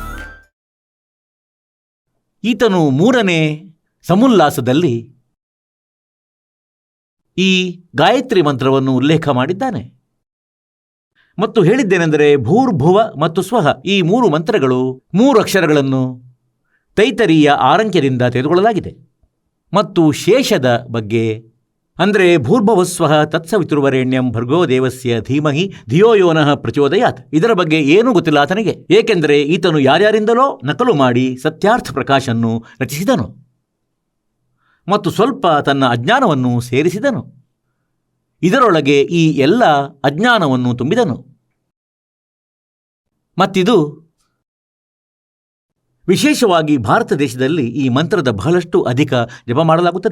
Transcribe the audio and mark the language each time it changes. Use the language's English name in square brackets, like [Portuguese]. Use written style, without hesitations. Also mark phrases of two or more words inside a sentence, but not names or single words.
[Kannada] ಈತನು 3ನೇ ಸಮುಲ್ಲಾಸದಲ್ಲಿ ಈ ಗಾಯತ್ರಿ ಮಂತ್ರವನ್ನು ಉಲ್ಲೇಖ ಮಾಡಿದ್ದಾನೆ ಮತ್ತು ಹೇಳಿದ್ದೇನೆಂದರೆ, ಭೂರ್ಭುವ ಮತ್ತು ಸ್ವಹ ಈ 3 ಮಂತ್ರಗಳು 3 ಅಕ್ಷರಗಳನ್ನು ತೈತರೀಯ ಆರಂಕ್ಯದಿಂದ ತೆಗೆದುಕೊಳ್ಳಲಾಗಿದೆ. ಮತ್ತು ಶೇಷದ ಬಗ್ಗೆ ಅಂದರೆ [Sanskrit] ಭೂರ್ಭುವಸ್ವಃ ತತ್ಸವಿತುರ್ವರೆಣ್ಯಂ ಭರ್ಗೋ ದೇವಸ್ಯ ಧೀಮಹಿ ಧಿಯೋ ಯೋ ನಃ ಪ್ರಚೋದಯಾತ್, [Kannada] ಇದರ ಬಗ್ಗೆ ಏನೂ ಗೊತ್ತಿಲ್ಲ ಆತನಿಗೆ. ಏಕೆಂದರೆ ಈತನು ಯಾರ್ಯಾರಿಂದಲೋ ನಕಲು ಮಾಡಿ ಸತ್ಯಾರ್ಥ ಪ್ರಕಾಶನ್ನು ರಚಿಸಿದನು ಮತ್ತು ಸ್ವಲ್ಪ ತನ್ನ ಅಜ್ಞಾನವನ್ನು ಸೇರಿಸಿದನು. ಇದರೊಳಗೆ ಈ ಎಲ್ಲ ಅಜ್ಞಾನವನ್ನು ತುಂಬಿದನು. ಮತ್ತಿದು ವಿಶೇಷವಾಗಿ ಭಾರತ ದೇಶದಲ್ಲಿ ಈ ಮಂತ್ರದ ಬಹಳಷ್ಟು ಅಧಿಕ ಜಪ ಮಾಡಲಾಗುತ್ತದೆ.